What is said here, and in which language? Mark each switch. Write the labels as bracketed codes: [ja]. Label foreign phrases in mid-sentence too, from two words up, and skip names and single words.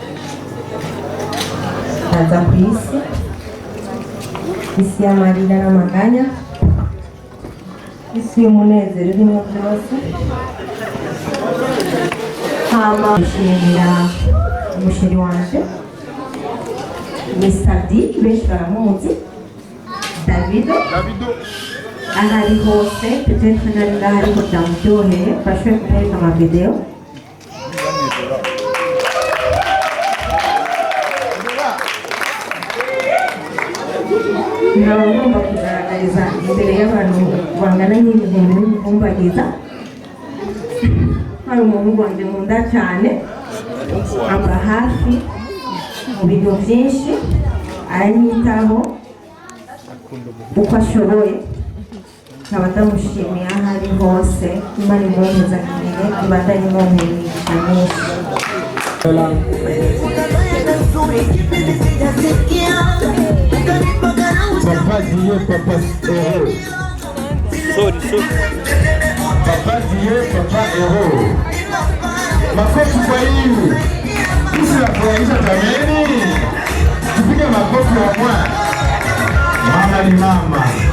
[rn] aza ku isi y'amarira n'amaganya, isi y'umunezero irimo byose. Hama nshimira umusheri wanje Mr. D, benshi baramuzi, Davido ahari hose, peut-être nari ngahari ko byamuryoheye, bashoboye kubereka amavideo. Nkaba ngomba kugaragariza imbere y'abantu bangana n'ibihumbi n'ibihumbagiza hari umuhungu wanjye nkunda cyane, amba hafi mu bintu byinshi, aranyitaho uko ashoboye. Nkaba ndamushimiye aho ari hose, Imana imwohereza imbere, ibandanye imwohereza myinshi. [fr] Papa Dieu, papa héros. Papa Dieu, papa héros. [sw] Makofi kwa hivi. Sisi nafurahisha jameni. Tupige makofi wa mwana. Mama ni mama.